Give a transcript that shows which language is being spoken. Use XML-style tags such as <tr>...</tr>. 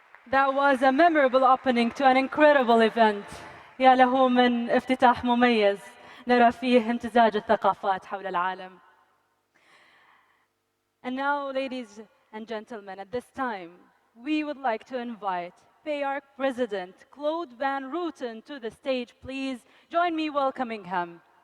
<en>That was a memorable opening to an incredible event.</en> <ar>يا له من افتتاح مميز نرى فيه امتزاج الثقافات حول العالم.</ar> <en>And now, ladies and gentlemen, at this time, we would like to invite PIARC President Claude Van Rooten to the stage. Please join me welcoming him.</en>